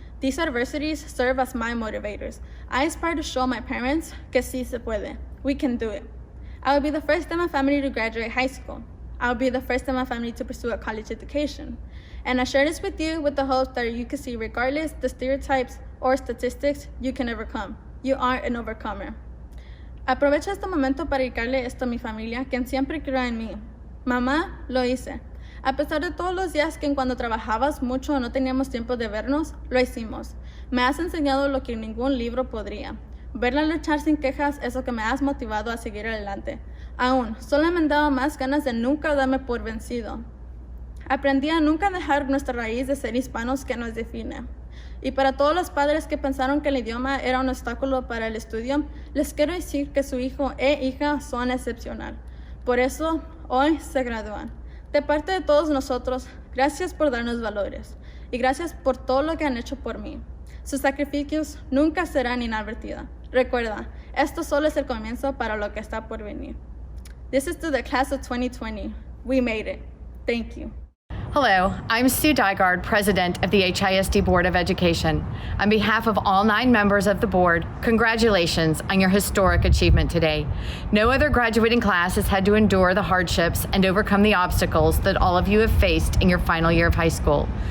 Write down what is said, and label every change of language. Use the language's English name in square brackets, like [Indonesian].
[English] These adversities serve as my motivators. I aspire to show my parents [Spanish] que sí se puede. [English] We can do it. I will be the first in my family to graduate high school. I will be the first in my family to pursue a college education. And I share this with you with the hope that you can see, regardless the stereotypes or statistics, you can overcome. You are an overcomer. [Spanish] Aprovecho este momento para dedicarle esto a mi familia, quien siempre creyó en mí. Mamá, lo hice. A pesar de todos los días que cuando trabajabas mucho no teníamos tiempo de vernos, lo hicimos. Me has enseñado lo que ningún libro podría. Verla luchar sin quejas es lo que me has motivado a seguir adelante. Aún, solo me han dado más ganas de nunca darme por vencido. Aprendí a nunca dejar nuestra raíz de ser hispanos que nos define. Y para todos los padres que pensaron que el idioma era un obstáculo para el estudio, les quiero decir que su hijo e hija son excepcional. Por eso, hoy se gradúan. De parte de todos nosotros, gracias por darnos valores y gracias por todo lo que han hecho por mí. Sus sacrificios nunca serán inadvertidos. Recuerda, esto solo es el comienzo para lo que está por venir. [English] This is to the class of 2020. We made it. Thank you. Hello, I'm Sue Dygard, President of the HISD Board of Education. On behalf of all 9 members of the board, congratulations on your historic achievement today. No other graduating class has had to endure the hardships and overcome the obstacles that all of you have faced in your final year of high school.